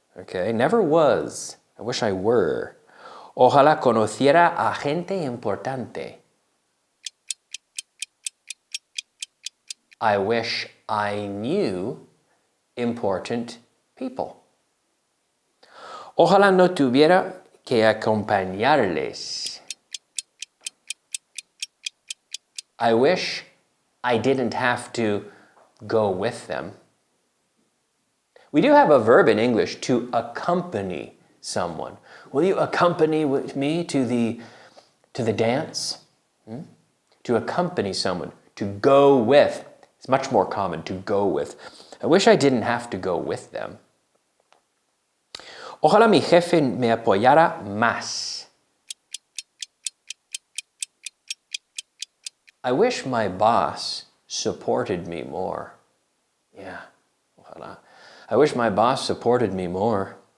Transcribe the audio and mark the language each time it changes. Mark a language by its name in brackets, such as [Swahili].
[English] Okay? Never was. I wish I were. [Spanish] Ojalá conociera a gente importante. [English] I wish I knew important people. [Spanish] Ojalá no tuviera que acompañarles. [English] I wish I didn't have to go with them. We do have a verb in English, to accompany someone. Will you accompany with me to the dance? To accompany someone, to go with. It's much more common to go with. I wish I didn't have to go with them. [Spanish] Ojalá mi jefe me apoyara más. [English] I wish my boss supported me more. Yeah, ojalá. I wish my boss supported me more.